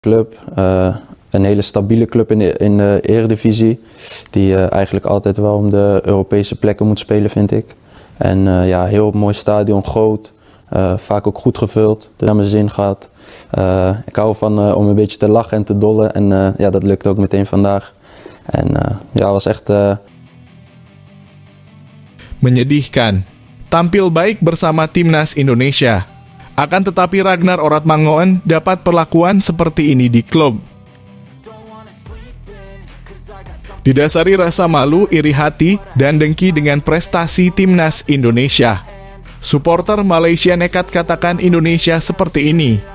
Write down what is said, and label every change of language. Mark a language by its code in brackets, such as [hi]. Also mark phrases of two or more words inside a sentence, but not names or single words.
[nl] Club, een hele stabiele club in de Eredivisie, die eigenlijk altijd wel om de Europese plekken moet spelen, vind ik. En ja, heel mooi stadion, groot, vaak ook goed gevuld, dus naar mijn zin gaat. Ik hou van om een beetje te lachen en te dollen en ja, dat lukt ook meteen vandaag. En ja, was echt... [id] Menyedihkan. Tampil baik bersama timnas Indonesia. Akan tetapi Ragnar Oratmangoen dapat perlakuan seperti ini di klub. Didasari rasa malu, iri hati, dan dengki dengan prestasi timnas Indonesia, supporter Malaysia nekat katakan Indonesia seperti ini.